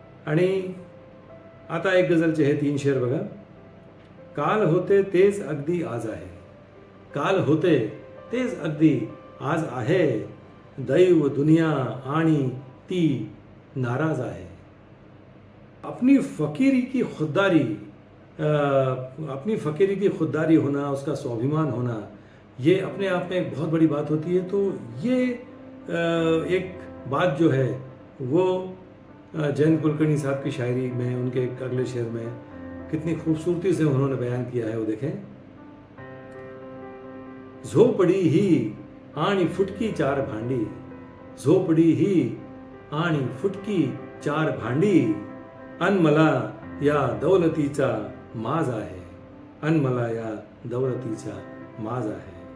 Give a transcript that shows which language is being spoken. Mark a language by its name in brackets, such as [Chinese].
[Marathi] आणि आता एक गझलचे हे 3 शेर बघा. काल होते तेच अगदी आज आहे, काल होते तेच अगदी आज आहे, दैव दुनिया आणि ती नाराज आहे. [Hindi] अपनी फकीरी की खुददारी, अपनी फकीरी की खुददारी होना, उसका स्वाभिमान होना, ये अपने आप में एक बहुत बड़ी बात होती है. तो ये एक बात जो है वो जयंत कुलकर्णी साहब की शायरी में, उनके एक अगले शेर में कितनी खूबसूरती से उन्होंने बयान किया है वो देखें. [Marathi] झोपडी ही आणि फुटकी 4 भांडी, झोपडी ही आणि फुटकी 4 भांडी, अन मला या दौलतीचा माज आहे, अन मला या दौलतीचा माज आहे.